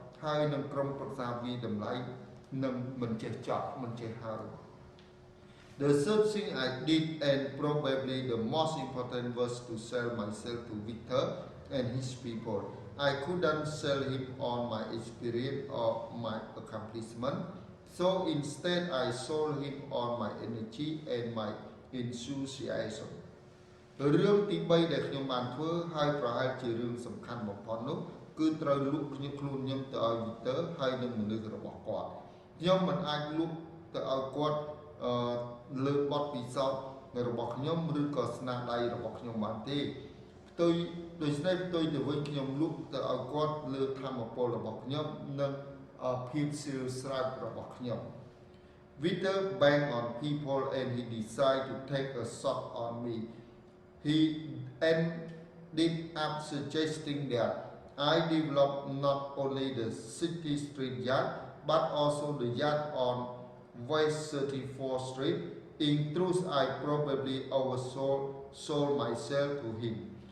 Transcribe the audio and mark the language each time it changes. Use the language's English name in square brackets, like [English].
[Khmer] ហើយនឹងក្រុមប្រឹក្សាវិតម្លៃនឹងមិនចេះចប់មិនចេះហើយ [English] The third thing I did and probably the most important was to sell myself to Victor and his people. I couldn't sell him on my experience or my accomplishment, so instead I sold him on my energy and my enthusiasm. [Khmer] រឿងទី3ដែលខ្ញុំបានធ្វើហើយប្រហែលជារឿងសំខាន់បំផុតនោះគឺត្រូវលក់ខ្ញុំខ្លួនខ្ញុំទៅឲ្យ Victor ហើយនឹងមនុស្សរបស់គាត់ខ្ញុំមិនអាចលក់ទៅឲ្យគាត់លើបទពិសោធន៍របស់ខ្ញុំឬក៏ស្នាដៃរបស់ខ្ញុំបានទេផ្ទុយដូច្នេះផ្ទុយទៅវិញខ្ញុំលក់ទៅឲ្យគាត់លើធម៌ពលរបស់ខ្ញុំនិងភាពស្រាវស្រាវរបស់ខ្ញុំ [English] Victor banked on people and he decided to take a shot on me. He ended up suggesting that I develop not only the city street yard but also the yard on West 34th Street. In truth, I probably oversold myself to him.